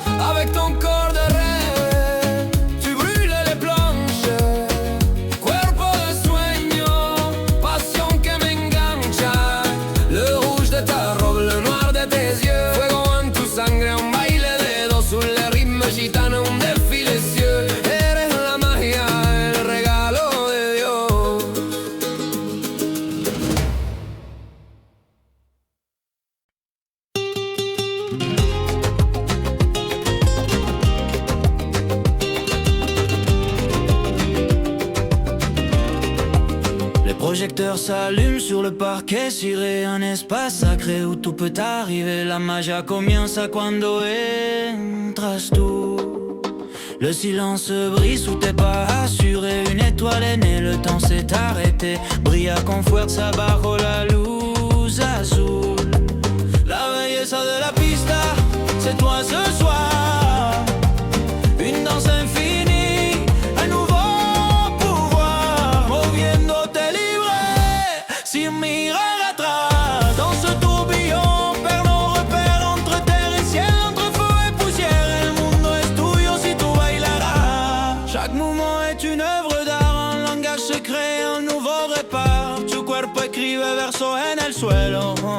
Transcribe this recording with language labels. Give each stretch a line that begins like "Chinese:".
French: Avec ton corps de rêve, tu brûles les planches.
Spanish: Cuerpo de sueño, pasión que me engancha.
French: Le rouge de ta robe, le noir de tes yeux.
Spanish: Fuego en tu sangre, un baile de dos.
French: Sur le rythme gitano, un défilé cieux.
Spanish: Eres la magia, el regalo de Dios.
French: Les projecteurs s'allument sur le parquet ciré, un espace sacré où tout peut arriver.
Spanish: La magia comienza cuando entras tú.
French: Le silence se brise sous tes pas assurés. Une étoile est née, le temps s'est arrêté.
Spanish: Brilla con fuerza bajo la luz azul.
French: La belleza de la pista, c'est toi ce soir. Une danse infinie, un nouveau pouvoir.
Spanish: Moviéndote libre, sin mirar atrás.
French: Dans ce tourbillon, perd nos repères entre terre et ciel, entre feu et poussière.
Spanish: El mundo es tuyo si tu bailarás.
French: Chaque mouvement est une œuvre d'art, un langage secret, un nouveau répart.
Spanish: Tu cuerpo escribe verso en el suelo.